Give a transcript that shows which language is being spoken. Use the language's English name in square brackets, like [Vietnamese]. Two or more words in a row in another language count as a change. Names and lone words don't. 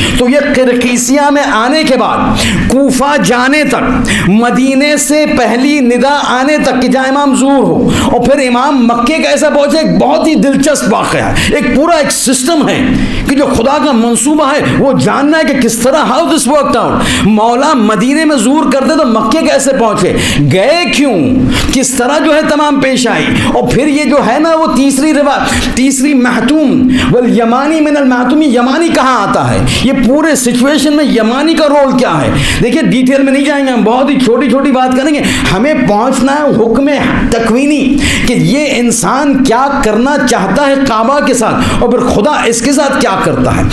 [Urdu] تو یہ قرقیسیہ میں آنے کے بعد کوفہ جانے تک, مدینے سے پہلی ندا آنے تک کہ جہاں امام ظہور ہو, اور پھر امام مکے کیسے پہنچے, ایک بہت ہی دلچسپ واقعہ ہے. ایک پورا ایک سسٹم ہے کہ جو خدا کا منصوبہ ہے وہ جاننا ہے کہ کس طرح [English] how this worked out. [Urdu] مولا مدینے میں ظہور کرتے تو مکے کیسے پہنچے, گئے کیوں, کس طرح جو ہے تمام پیش آئی. اور پھر یہ جو ہے نا وہ تیسری محتوم [Arabic] والیمانی من المحتومی, [Urdu] یمانی کہاں آتا ہے, یہ پورے سچویشن میں یمانی کا رول کیا ہے. دیکھیں ڈیٹیل میں نہیں جائیں گے, ہم بہت ہی چھوٹی چھوٹی بات کریں گے. ہمیں پہنچنا ہے حکم تکوینی کہ یہ انسان کیا کرنا چاہتا ہے کعبہ کے ساتھ, اور پھر خدا اس کے ساتھ کیا کرتا ہے.